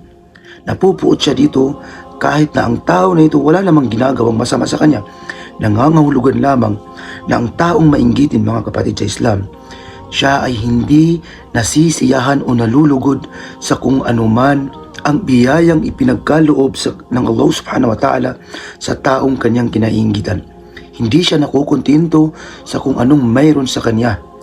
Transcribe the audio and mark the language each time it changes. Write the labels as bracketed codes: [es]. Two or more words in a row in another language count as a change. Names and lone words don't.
[tl] Napupuot siya dito kahit na ang tao na ito wala namang ginagawang masama sa kanya. Nangangahulugan lamang na ang taong mainggitin mga kapatid sa Islam, siya ay hindi nasisiyahan o nalulugod sa kung anuman ang biyayang ipinagkaloob ng Allah [ar] سبحانه وتعالى [tl] sa taong kanyang kinainggitan. Hindi siya nakukontento sa kung anong mayroon sa kanya,